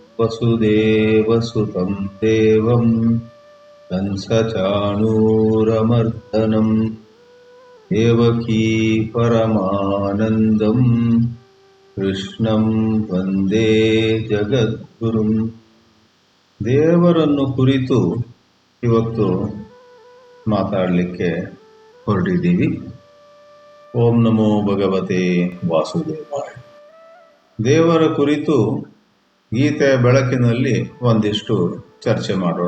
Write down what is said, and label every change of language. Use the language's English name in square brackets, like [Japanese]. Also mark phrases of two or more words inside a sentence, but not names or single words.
[Sanskrit] ವಸುದೇವಸುತಂ ದೇವಂ ಕಂಸಚಾಣೂರಮರ್ದನಂ ದೇವಕೀ ಪರಮಾನಂದಂ ಕೃಷ್ಣಂ ವಂದೇ ಜಗದ್ಗುರುಂ. [Kannada] ದೇವರನ್ನು ಕುರಿತು ಇವತ್ತು ಮಾತಾಡಲಿಕ್ಕೆ ಹೊರಟಿದ್ದೀವಿ. [Sanskrit] ಓಂ ನಮೋ ಭಗವತೆ ವಾಸುದೇವಾಯ. [Kannada] ದೇವರ ಕುರಿತು ಗೀತೆಯ ಬೆಳಕಿನಲ್ಲಿ ಒಂದಿಷ್ಟು ಚರ್ಚೆ ಮಾಡೋಣ.